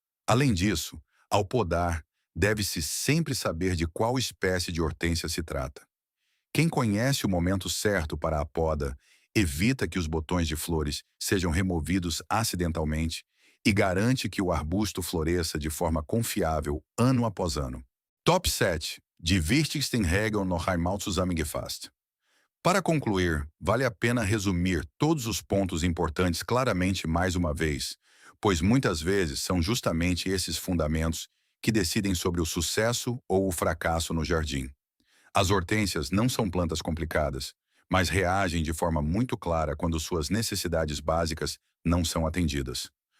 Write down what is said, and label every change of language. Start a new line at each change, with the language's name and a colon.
Portuguese: Além disso, ao podar, deve-se sempre saber de qual espécie de hortênsia se trata. Quem conhece o momento certo para a poda evita que os botões de flores sejam removidos acidentalmente e garante que o arbusto floresça de forma confiável ano após ano. Top 7.
German: Die wichtigsten Regeln noch einmal zusammengefasst.
Portuguese: Para concluir, vale a pena resumir todos os pontos importantes claramente mais uma vez, pois muitas vezes são justamente esses fundamentos que decidem sobre o sucesso ou o fracasso no jardim. As hortênsias não são plantas complicadas, mas reagem de forma muito clara quando suas necessidades básicas não são atendidas.